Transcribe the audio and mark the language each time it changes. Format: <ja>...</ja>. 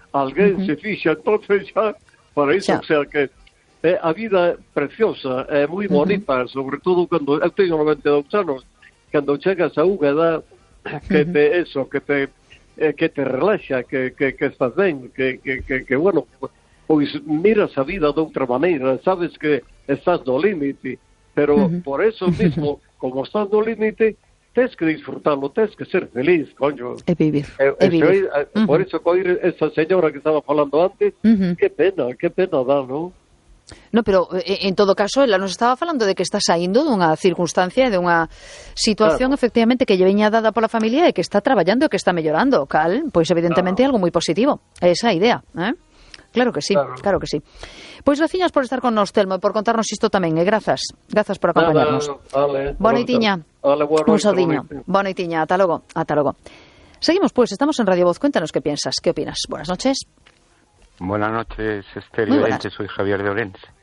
<gl>Alguén se fixa entonces xa para iso, o sea que a vida é preciosa, é moi bonita, sobre todo cando eu teño 92 anos, cando chegas a unha edad que te eso, que te relaxa, que estás ben, que bueno, pois miras a vida de outra maneira, sabes que estás no límite, pero</gl> <es>por eso mismo,</es> <gl>como estás no límite, tens que disfrutarlo, tens que ser feliz, coño. E vivir, e vivir. Por eso, coi esa señora que estaba falando antes, qué pena dá, non? No, pero en todo caso, ela nos estaba falando de que está saindo dunha circunstancia, de unha situación, claro, efectivamente, que lle veña dada pola familia e que está traballando e que está mellorando, cal, pois evidentemente claro, é algo moi positivo, é esa idea, eh? Claro que sí, claro, claro que sí. Pois graciñas por estar con nos, Telmo, e por contarnos isto tamén, e grazas, grazas por acompañarnos. Boniteña, un saudinho, boniteña, ata logo, ata logo.</gl> <es>Seguimos, pois, estamos en Radio Voz, cuéntanos que piensas, que opinas, buenas noches. Buenas noches, Estéreo Elche, soy Javier de Orense.</es>